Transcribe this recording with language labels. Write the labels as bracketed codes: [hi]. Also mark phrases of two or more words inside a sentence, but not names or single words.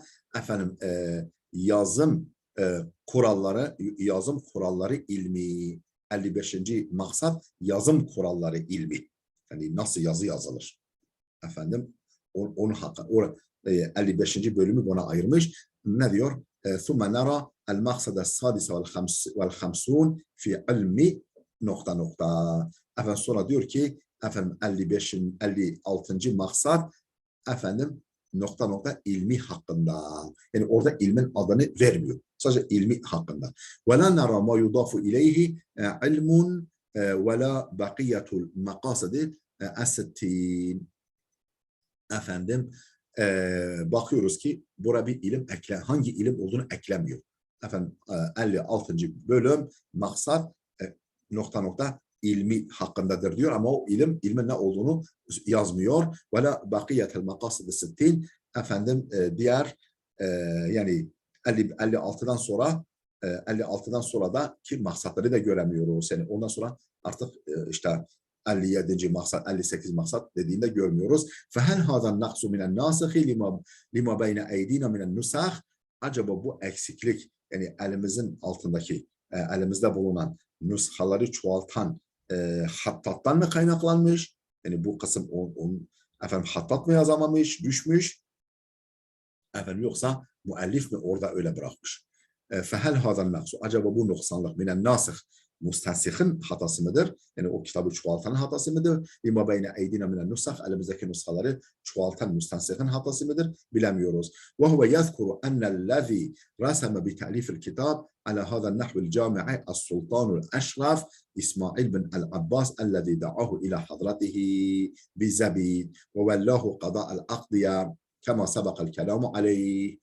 [tr] Efendim yazım kuralları ilmi. 55. maksat yazım kuralları ilmi. Yani nasıl yazı yazılır? Efendim onun hakkı. 55. bölümü buna ayırmış. Ne diyor? [ar] ثُمَّ نَرَى الْمَقْصَدَ السَّادِسَ وَالْخَمْسُونَ فِي عِلْمِ [tr] nokta nokta. Efendim sonra diyor ki efendim 56. maksat efendim nokta nokta ilmi hakkında. Yani orada ilmin adını vermiyor. Sadece ilmi hakkında. [ar] وَلَا نَرَى مَا يُضَافُ إِلَيْهِ عِلْمٌ وَلَا بَقِيَّةُ الْمَقَاصِدِ السِّتِّينَ. [tr] Efendim bakıyoruz ki burada bir ilim hangi ilim olduğunu eklemiyor. Efendim 56. bölüm maksat nokta nokta ilmi hakkındadır diyor ama o ilmin ne olduğunu yazmıyor. [ar] ولا بقية المقاصد الستين. [tr] Efendim diğer yani 56'dan sonra 56'dan sonra da ki maksatları da göremiyoruz. Yani ondan sonra artık işte 57. maksat, 58 maksat dediğinde görmüyoruz. [ar] فَهَلْ هَذَا النَّقْصُ مِنَ النَّاسِخِ لِمَا بَيْنَ اَيْد۪ينَ مِنَ النُّسَخِ. [tr] Acaba bu eksiklik yani elimizin altındaki, elimizde bulunan nüshaları çoğaltan hattattan mı kaynaklanmış? Yani bu kısım efendim hattat mı yazamamış, düşmüş? Efendim yoksa müellif mi orada öyle bırakmış? [ar] فَهَلْ هَذَا النَّقْصُ. [tr] Acaba bu noksanlık [ar] من الناسخ [tr] müstensihin hatası mıdır? Yani o kitabı çoğaltanın hatası mıdır? [ar] لما بين أيدينا من النسخ. [tr] Elimizdeki nushaları çoğaltan müstensihin hatası mıdır? Bilemiyoruz. [ar] وهو يذكر أن الذي رسم بتأليف الكتاب على هذا النحو الجامع السلطان الأشرف إسماعيل بن العباس الذي دعاه إلى حضرته بزبيد وولاه قضاء الأقضية كما سبق الكلام عليه.